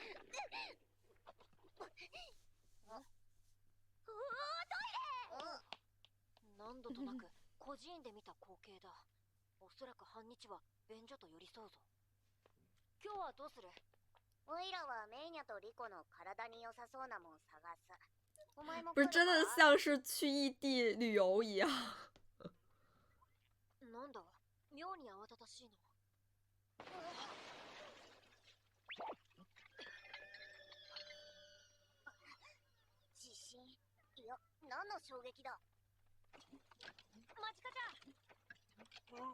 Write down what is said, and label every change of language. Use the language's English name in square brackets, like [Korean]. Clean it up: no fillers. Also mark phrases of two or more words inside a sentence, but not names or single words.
[Japanese] おお、トイレ。何度となく孤児院で見た光景だ。おそらく半日は便所と寄り添うぞ。今日はどうする？オイラはメイニャとリコの体に良さそうなもん探す。お前も [Chinese] 不是真的像是去异地旅游一样。 [Japanese] なんだ、妙に慌ただしいの。地震？いや、何の衝撃だ。マジカちゃん。